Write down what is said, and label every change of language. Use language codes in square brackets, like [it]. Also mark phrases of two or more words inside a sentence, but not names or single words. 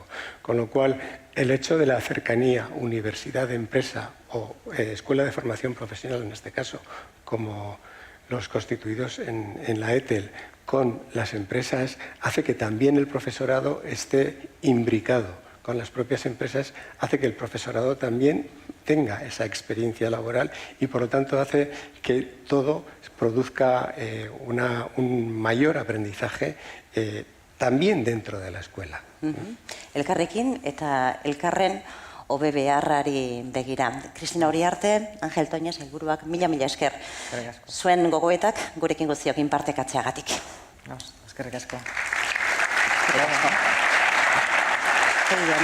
[es] Con lo cual, el hecho de la cercanía universidad-empresa o escuela de formación profesional, en este caso, como los constituidos en la ETEL, con las empresas, hace que también el profesorado esté imbricado con las propias empresas, hace que el profesorado también tenga esa experiencia laboral y, por lo tanto, hace que todo produzca un mayor aprendizaje también dentro de la escuela. [eu] Elkarrekin eta elkarren hobe beharrari begira. Cristina Uriarte, Angel Toñez, sailburuak, mila esker. Zuen gogoetak gurekin guztiokin partekatzeagatik. Eskerrik asko.